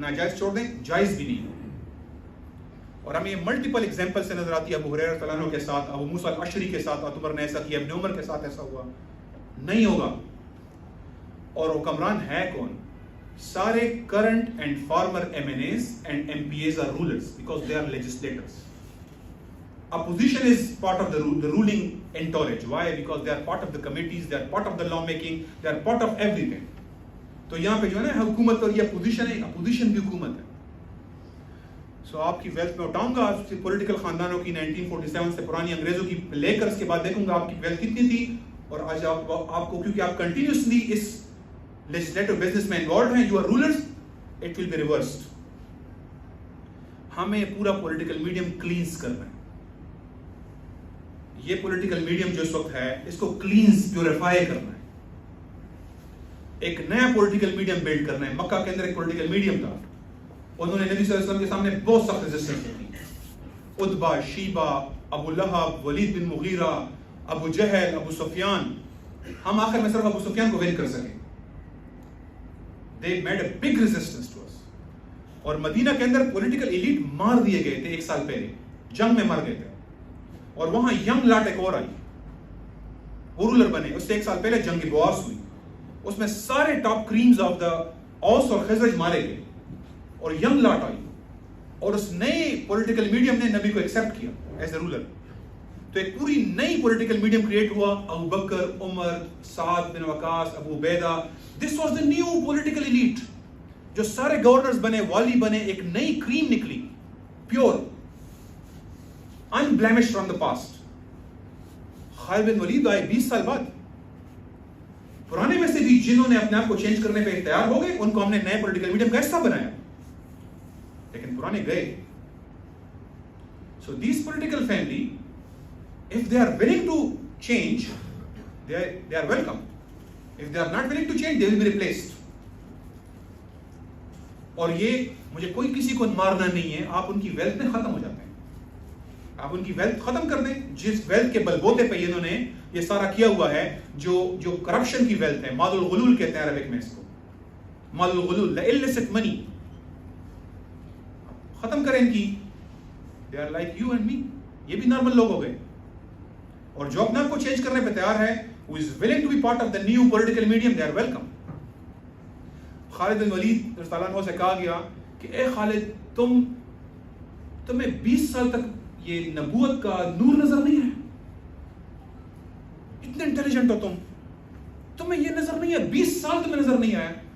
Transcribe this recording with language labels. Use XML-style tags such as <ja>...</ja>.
<ur>ناجائز چھوڑ دیں، جائز بھی نہیں ہوگا. اور ہمیں ملٹیپل ایگزامپل سے نظر آتی ہے، ابو ہریرہ رضی اللہ عنہ کے ساتھ، ابو موسیٰ الاشعری کے ساتھ عمر نے ایسا کیا، ابن عمر کے ساتھ ایسا ہوا. نہیں ہوگا.</ur> <en>اور حکمران ہے کون؟ سارے current and former MNAs and MPAs are rulers because they are legislators. Opposition is part of the ruling entourage. Why? Because they are part of the committees, they are part of the law making, they are part of everything.</en> <ur>تو یہاں پہ جو ہے نا حکومت اور یہ opposition ہے، اپوزیشن بھی حکومت ہے. سو آپ کی ویلتھ میں اٹھاؤں گا پولیٹیکل خاندانوں کی 1947 سے پرانی انگریزوں کی لے کر اس کے بعد دیکھوں گا آپ کی ویلتھ کتنی تھی. اور آج آپ کو کیونکہ آپ کنٹینیوسلی اس لیجسلیٹو بزنس میں انوالوڈ ہیں،</ur> <en>You are rulers, it will be reversed.</en> <ur>ہمیں پورا پولیٹیکل میڈیم کلینز کرنا ہے. یہ پولیٹیکل میڈیم جو اس وقت ہے اس کو کلینز پیوریفائی کرنا ہے. ایک نیا پولیٹیکل میڈیم بلڈ کرنا ہے. مکہ کے اندر ایک پولیٹیکل میڈیم تھا، انہوں نے نبی صلی اللہ علیہ وسلم کے سامنے بہت سخت ریزسٹنس کی. عتبہ، شیبہ، ابو لہب، ولید بن مغیرہ، ابو جہل، ابو سفیان. ہم آخر میں صرف ابو سفیان کو ون کر سکیں.</ur> <en>They made a big resistance to us.</en> <ur>اور مدینہ کے اندر پولیٹیکل ایلیٹ مار دیے گئے تھے 1 سال پہلے، جنگ میں مر گئے تھے. اور وہاں ینگ لاٹ ایک اور آئی، وہ رولر بنے. اس سے 1 سال پہلے جنگ بواس ہوئی، اس میں سارے ٹاپ کریمز آف دا اوس اور خزرج مارے گئے اور ینگ لاٹ آئی. اور اس نئے پولیٹیکل میڈیم نے نبی کو ایکسپٹ کیا ایز اے رولر. تو ایک پوری نئی پولیٹیکل میڈیم کریٹ ہوا. ابو بکر، عمر، سعد بن وقاص، ابو عبیدہ.</ur> <en>This was the new political elite.</en> <ur>جو سارے گورنرز بنے، والی بنے، ایک نئی کریم نکلی، pure,</ur> <en>unblemished from the past.</en> <ur>خالد بن ولید آئے 20 سال بعد. پرانے میں سے بھی جنہوں نے اپنے آپ کو چینج کرنے پہ تیار ہو گئے، ان کو ہم نے نئے پولیٹیکل میڈیم کا حصہ بنایا، لیکن پرانے گئے.</ur> <en>So these political family, if they are willing to change, they are welcome. If they are not willing to change, they will be replaced.</en> <ur>اور یہ مجھے کوئی کسی کو مارنا نہیں ہے، آپ ان کی ویلتھ میں ختم ہو جاتے ہیں. آپ ان کی ویلتھ ختم کر دیں. جس ویلتھ کے بلبوتے پہ انہوں نے یہ سارا کیا ہوا ہے، جو کرپشن کی ویلتھ ہے، مال الغلول کہتے ہیں عربک میں اس کو، مال الغلول،</ur> <en>the illicit money.</en> <ur>ختم کریں ان کی.</ur> <en>They are like you and me.</en> <ur>یہ بھی نارمل لوگ ہو گئے. اور جو اپنے آپ کو چینج کرنے پہ تیار ہے،</ur> <en>who is willing to be part of the new political medium, they are welcome.</en> <ur>خالد بن ولید رضی اللہ عنہ سے کہا گیا کہ اے خالد، تمہیں 20 سال تک یہ نبوت کا نور نظر نہیں ہے، اتنے انٹیلیجنٹ ہو تمہیں یہ نظر نہیں ہے، 20 سال تمہیں نظر نہیں آیا.</ur>